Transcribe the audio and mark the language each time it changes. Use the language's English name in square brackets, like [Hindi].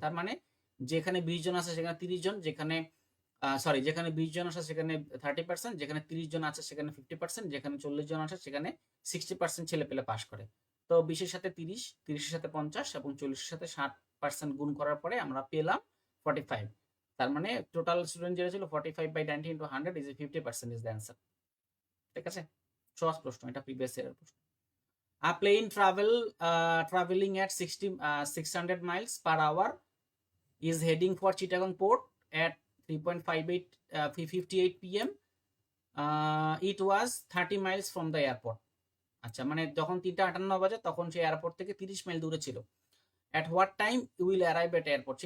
[Bangla] তার মানে যেখানে 20 জন আছে সেখানে 30 জন, যেখানে যেখানে 20 জন আছে সেখানে 30%, যেখানে 30 জন আছে সেখানে 50%, যেখানে 40 জন আছে সেখানে 60% ছেলে পেলে পাস করে। তো 20-এর সাথে 30, 30-এর সাথে 50 এবং 40-এর সাথে 60% গুণ করার পরে আমরা পেলাম 45। তার মানে টোটাল স্টুডেন্ট যেটা ছিল 45/90 into 100 is 50% [English] is the answer। [Bangla] ঠিক আছে, সহজ প্রশ্ন, এটা প্রিভিয়াস ইয়ারের প্রশ্ন। [English] A plane traveling at 600 miles per hour is heading for Chittagong port at 3:58 p.m. It was 30 miles from the airport. [Bangla] আচ্ছা, মানে যখন 3:58 বাজে তখন সে এয়ারপোর্ট থেকে 30 মাইল দূরে ছিল। [English] At what time you will arrive at airport?